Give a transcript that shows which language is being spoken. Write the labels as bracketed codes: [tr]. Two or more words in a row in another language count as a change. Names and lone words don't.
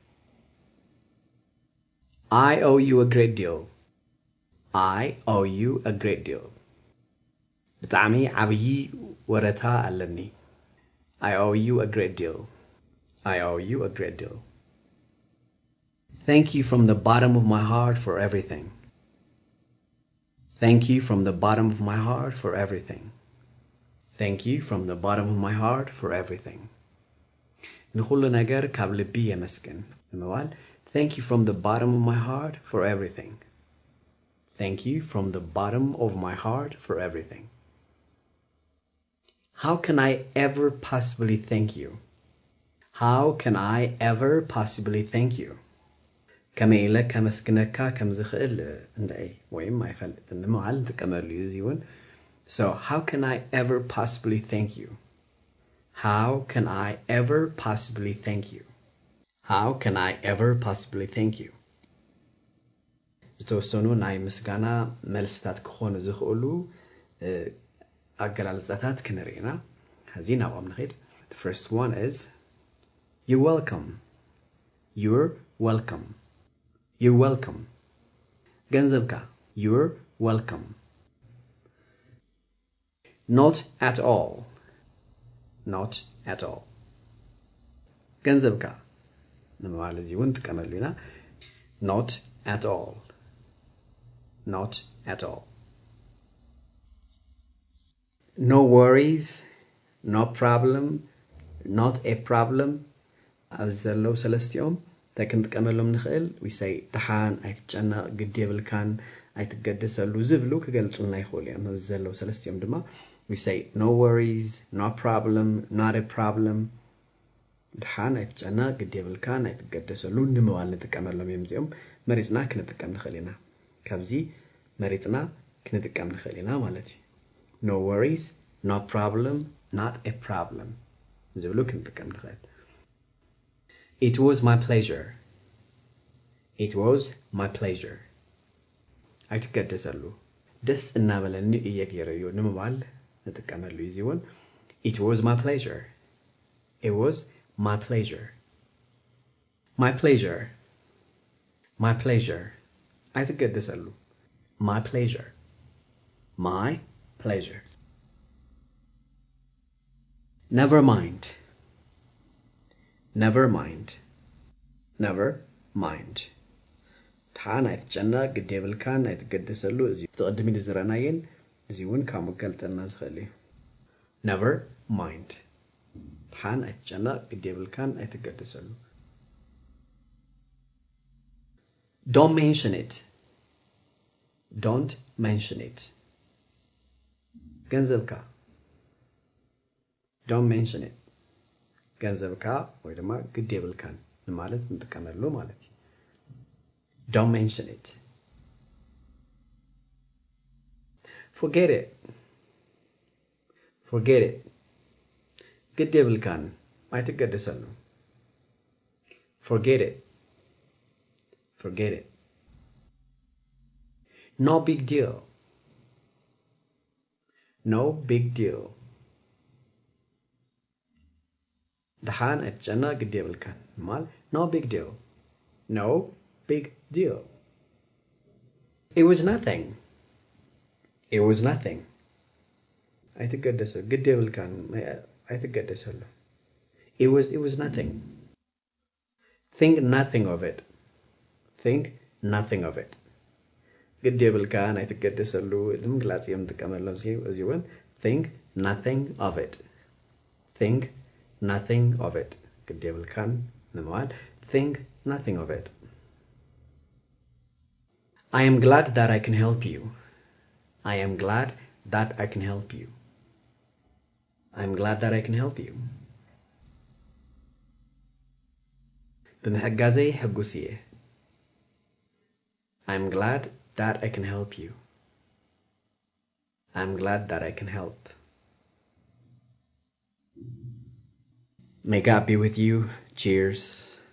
[en] I owe you a great deal. I owe you a great deal. [ti] ብጣዕሚ ዓብይ ወረታ ኣለኒ. [en] I owe you a great deal. I owe you a great deal. Thank you from the bottom of my heart for everything. Thank you from the bottom of my heart for everything. Thank you from the bottom of my heart for everything. [ti] ንኹሉ ነገር ካብ ልቢ የመስግን ንምባል [en] Thank you from the bottom of my heart for everything. Thank you from the bottom of my heart for everything. How can I ever possibly thank you? How can I ever possibly thank you? [ti] ከመይ ኢለ ከመስግነካ ከም ዝኽእል እንታይ ወይም አይፈልጥን ንምባል እንጥቀመሉ ይዚውን [en] So how can I ever possibly thank you? How can I ever possibly thank you? How can I ever possibly thank you? [ti] ዝተወሰኑ ናይ ምስጋና መልስታት ክኾኑ ዝኽእሉ አገላለጻታት ክንሪና ከዚ ናብኦም ንኸይድ [en] The first one is You're welcome. You're welcome. You're welcome. ገንዘብካ You're welcome. Not at all. Not at all. [ti] ገንዘብካ ንምባል እዚውን ጥቀመሉ ኢና [en] Not at all. Not at all. No worries, no problem, not a problem. [ti] ኣብዚ ዘለው ሰለስቲኦም ተክንጥቀመሎም ንኽእል [en] we say [ti] ድሓን ኣይትጨነቕ ግድ የብልካን ኣይትገደሰሉ ዝብሉ ክገልጹልና ይኽእሉ እዮም ኣብዚ ዘለው ሰለስቲኦም ድማ [en] we say no worries, no problem, not a problem. [ti] ድሓን ኣይትጨነቕ ግድ የብልካን ኣይትገደሰሉ ንምባል ንጥቀመሎም እዮም እዚኦም መሪጽና ክንጥቀም ንኽእል ኢና ካብዚ መሪጽና ክንጥቀም ንኽእል ኢና ማለት እዩ [en] No worries, no problem, not a problem. [ti] ዝብሉ ክንጥቀም ንኽእል [en] It was my pleasure. It was my pleasure. [ti] ኣይትገደሰሉ ደስ እናበለኒ እየ ገይረዮ ንምባል ንጥቀመሉ ይዚውን [en] It was my pleasure. It was my pleasure. My pleasure. My pleasure. ኣይትገደሰሉ My pleasure. My pleasure. Never mind. Never mind. Never mind. [ti] ድሓን ኣይትጨነቕ ግድ የብልካን ኣይትገደሰሉ እዚ ተቐድሚ ዝረአናየን እዚውን ካብ መገልጠልና ዝኽእል እዩ [en] Never mind. [ti] ድሓን ኣይትጨነቕ ግድ የብልካን ኣይትገደሰሉ [en] Don't mention it. Don't mention it. ገንዘብካ Don't mention it. [ti] ገንዘብካ ወይ ድማ ግድ የብልካን ማለት እንጥቀመሉ ማለት እዩ [en] Don't mention it. Forget it. Forget it. [ti] ግድ የብልካን ኣይትገደሰሉ [en] Forget it. Forget it. No big deal. No big deal. [ti] ድሓን ኣይትጨነቕ ግድ የብልካን ማል [en] No big deal. No big deal. It was nothing. It was nothing. [ti] ኣይትገደሰሉ ግድ የብልካን ኣይትገደሰሉ [en] It was nothing. Think nothing of it. Think nothing of it. [ti] ግድ የብልካን ኣይትገደሰሉ ንምግላጽ እዮም ንጥቀመሎም እዚውን [en] Think nothing of it. Think nothing of it. [ti] ግድ የብልካን ንምባል [en] Think nothing of it. I am glad that I can help you. I am glad that I can help you. I am glad that I can help you. [ti] ብምሕጋዘይ ሕጉስ እየ [en] I'm glad that I can help you. I'm glad that I can help. May God be with you. Cheers.